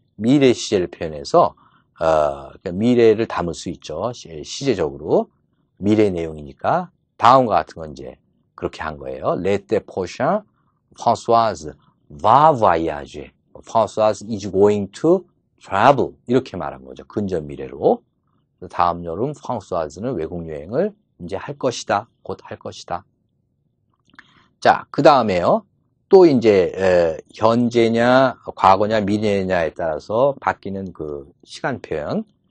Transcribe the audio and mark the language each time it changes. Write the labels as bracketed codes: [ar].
[ko] 미래 시제를 표현해서 그러니까 미래를 담을 수 있죠. 시제적으로 미래 내용이니까 다음과 같은 건 이제 그렇게 한 거예요. [fr] L'été prochain, Françoise va voyager. [en] Françoise is going to travel. [ko] 이렇게 말한 거죠. 근접 미래로. 다음 여름 프랑스와즈는 외국 여행을 이제 할 것이다. 곧 할 것이다. 자, 그 다음에요. 또 이제 현재냐, 과거냐, 미래냐에 따라서 바뀌는 그 시간 표현.